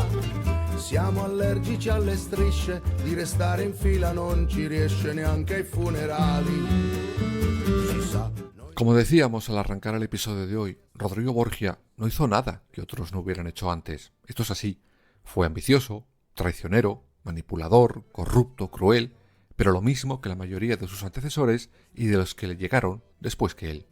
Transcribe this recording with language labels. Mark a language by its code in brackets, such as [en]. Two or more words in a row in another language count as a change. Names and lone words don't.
[it] Siamo allergici alle strisce, di restare in fila non ci riesce neanche ai funerali. Si sa. [es] Como decíamos al arrancar el episodio de hoy, Rodrigo Borgia no hizo nada que otros no hubieran hecho antes. Esto es así. Fue ambicioso, traicionero, manipulador, corrupto, cruel, pero lo mismo que la mayoría de sus antecesores y de los que le llegaron después que él.